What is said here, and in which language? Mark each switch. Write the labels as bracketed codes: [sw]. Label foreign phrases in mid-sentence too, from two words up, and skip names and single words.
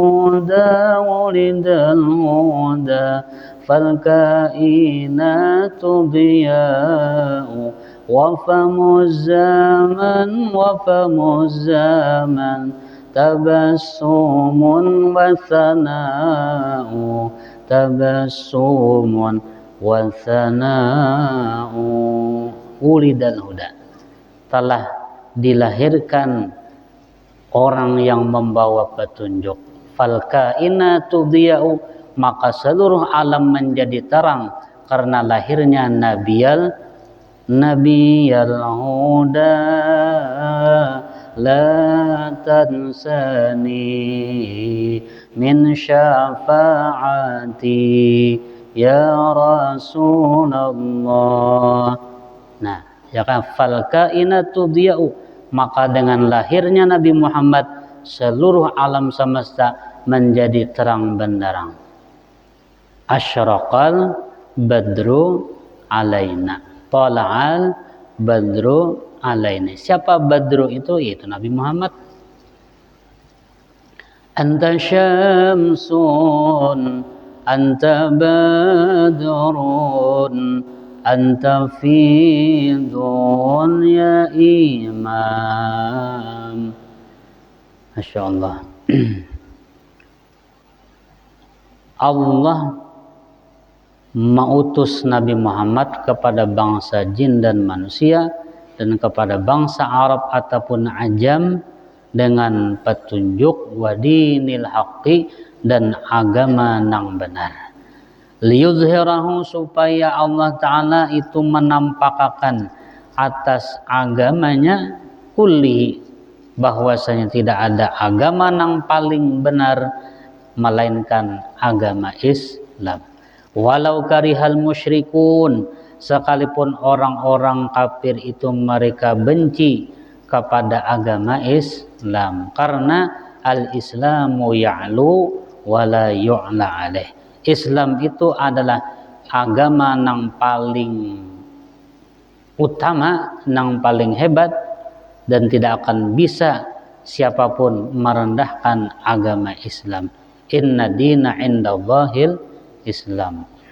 [ar] هدى فالكائنات ضياء وفم الزمان تبسم و ثناء تبسم وثناء ولد الهدى, telah [id] dilahirkan orang yang membawa petunjuk, [ar] فالكائنات ضياء, [id] maka seluruh alam menjadi terang karena lahirnya [ar] نبي الهدى لا تنسني من شفاعتي يا رسول الله. [id] Nah, ya kan, [ar] فالكائنات ضياء, [id] maka dengan lahirnya Nabi Muhammad seluruh alam semesta menjadi terang benderang. [ar] أشرق البدر علينا، طلع البدر علينا. [id] Siapa badru itu? Yaitu Nabi Muhammad. [ar] أنت شمس أنت بدر أنت فدن يا إمام. ما شاء الله. [id] Allah mengutus Nabi Muhammad kepada bangsa jin dan manusia dan kepada bangsa Arab ataupun Ajam dengan petunjuk [ar] ودين الحق [id] dan agama nang benar. Liyuzhirahu, supaya Allah Ta'ala itu menampakkan atas agamanya kulli, bahwasanya tidak ada agama nang paling benar melainkan agama Islam. [ar] ولو كره المشركون, [id] sekalipun orang-orang kafir itu mereka benci kepada agama Islam, karena [ar] الإسلام يعلو ولا يعلى عليه. [id] Islam itu adalah agama yang paling utama, yang paling hebat, dan tidak akan bisa siapapun merendahkan agama Islam. [ar] إن الدين عند الله الإسلام.